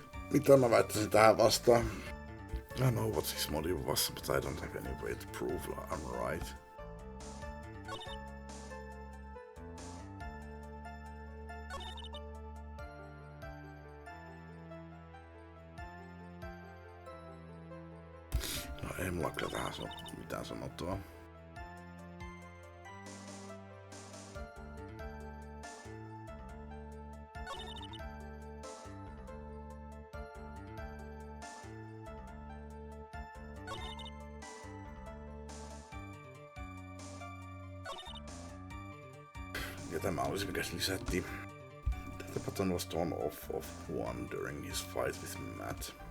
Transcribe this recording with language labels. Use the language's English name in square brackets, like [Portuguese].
[Finnish] Mitä mä väittäisin tähän vastaan? [English] I know what his motive was, but I don't have any way to prove I'm right. [Finnish] No ei mulla kyllä tähän mitään sanottua. Ja tämä olisi mikä lisättiin. [English] The button was torn off of one during his fight with Matt.